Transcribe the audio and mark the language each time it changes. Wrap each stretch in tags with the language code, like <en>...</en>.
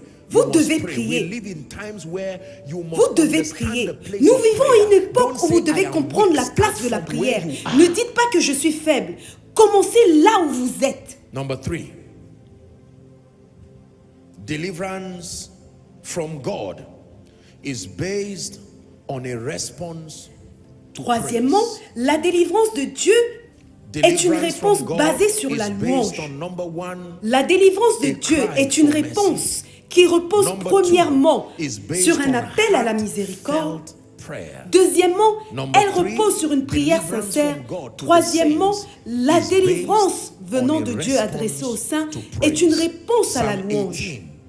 <fr>Vous devez prier. Vous devez prier. Nous vivons à une époque où vous devez comprendre la place de la prière. Ne dites pas que je suis faible. Commencez là où vous êtes.</fr> <en>Number 3. Deliverance from God is based on a response to</en> <fr>Troisièmement,</fr> <en>praise.</en> <fr>la délivrance de Dieu est une réponse basée sur la louange. La délivrance de Dieu est une réponse qui repose premièrement sur un appel à la miséricorde. Deuxièmement, elle repose sur une prière sincère. Troisièmement, la délivrance venant de Dieu adressée aux saints est une réponse à la louange.</fr>